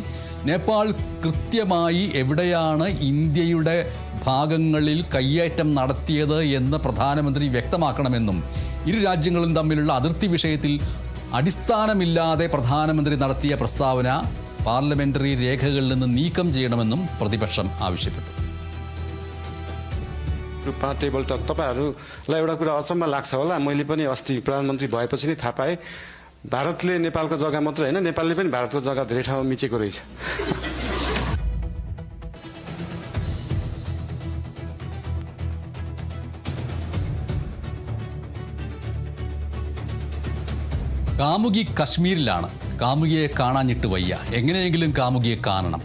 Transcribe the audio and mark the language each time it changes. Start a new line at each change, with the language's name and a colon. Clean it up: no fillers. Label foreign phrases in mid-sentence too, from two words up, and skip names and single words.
Malayalam: നേപ്പാൾ കൃത്യമായി എവിടെയാണ് ഇന്ത്യയുടെ ഭാഗങ്ങളിൽ കയ്യേറ്റം നടത്തിയത് എന്ന് പ്രധാനമന്ത്രി വ്യക്തമാക്കണമെന്നും ഇരു രാജ്യങ്ങളും തമ്മിലുള്ള അതിർത്തി വിഷയത്തിൽ അടിസ്ഥാനമില്ലാതെ പ്രധാനമന്ത്രി നടത്തിയ പ്രസ്താവന പാർലമെന്ററി രേഖകളിൽ നിന്ന് നീക്കം ചെയ്യണമെന്നും പ്രതിപക്ഷം ആവശ്യപ്പെട്ടു.
English: table talk
Nepali: तपाईँहरूलाई एउटा कुरा अचम्म लाग्छ होला, मैले पनि अस्ति प्रधानमन्त्री भएपछि नै थाहा पाएँ भारतले नेपालको जग्गा मात्र होइन, नेपालले पनि भारतको जग्गा धेरै ठाउँमा मिचेको रहेछ.
Malayalam: കാമുകി കശ്മീരിലാണ്. കാമുകിയെ കാണാഞ്ഞിട്ട് വയ്യ, എങ്ങനെയെങ്കിലും കാമുകിയെ കാണണം.